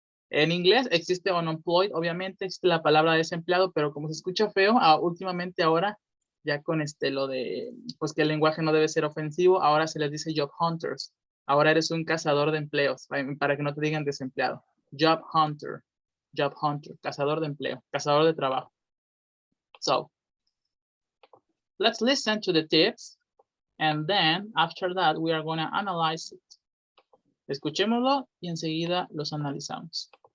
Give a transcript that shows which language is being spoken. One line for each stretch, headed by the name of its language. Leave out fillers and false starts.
Spanish: En inglés existe unemployed, obviamente existe la palabra desempleado, pero como se escucha feo, últimamente ahora, ya con lo de, pues que el lenguaje no debe ser ofensivo, ahora se les dice job hunters. Ahora eres un cazador de empleos, para que no te digan desempleado. Job hunter, cazador de empleo, cazador de trabajo.
English: So, let's listen to the tips, and then after that we are going to analyze it.
Spanish: Escuchémoslo y enseguida los analizamos.